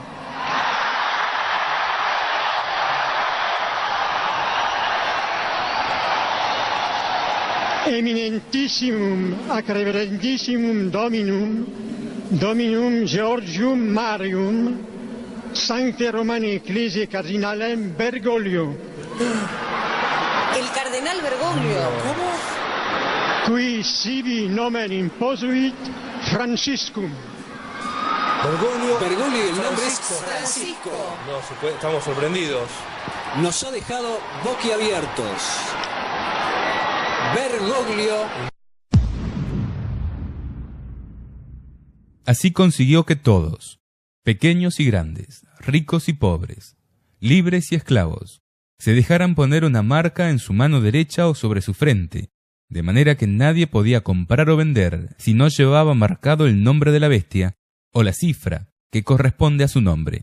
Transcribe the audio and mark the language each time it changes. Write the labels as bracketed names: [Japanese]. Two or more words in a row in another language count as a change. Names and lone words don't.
[Latin] Eminentissimum ac reverendissimum Dominum Georgium Marium, Sancte Romani Ecclesiae Cardinalem Bergoglio. [Spanish] El cardenal Bergoglio. ¿Cómo? [Latin] Qui sibi nomen imposuit Franciscum. [Spanish] Bergoglio, el nombre es Francisco. No se puede, estamos sorprendidos. Nos ha dejado boquiabiertos. Bergoglio. Así consiguió que todos, pequeños y grandes, ricos y pobres, libres y esclavos, se dejaran poner una marca en su mano derecha o sobre su frente, de manera que nadie podía comprar o vender si no llevaba marcado el nombre de la bestia o la cifra que corresponde a su nombre.